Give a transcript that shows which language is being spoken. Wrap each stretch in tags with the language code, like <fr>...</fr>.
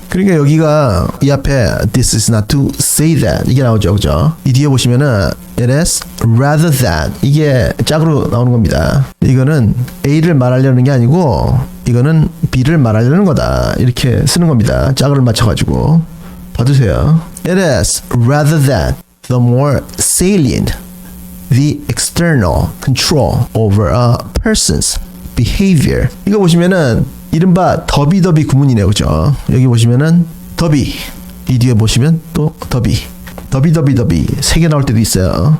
<ko>그러니까 여기가 이 앞에</ko> <en>this is not to say that</en> <ko>이게 나오죠, 그죠? 이 뒤에 보시면은</ko> <en>it is rather than,</en> <ko>이게 짝으로 나오는 겁니다. 이거는 A를 말하려는 게 아니고 이거는 B를 말하려는 거다, 이렇게 쓰는 겁니다. 짝을 맞춰가지고 봐두세요.</ko> <en>It is rather than the more salient the external control over a person's behavior.</en> <ko>이거 보시면은 이른바 더비더비 구문이네요, 그죠? 여기 보시면은 더비, 이 뒤에 보시면 또 더비, 더비 세 개 나올 때도 있어요.</ko>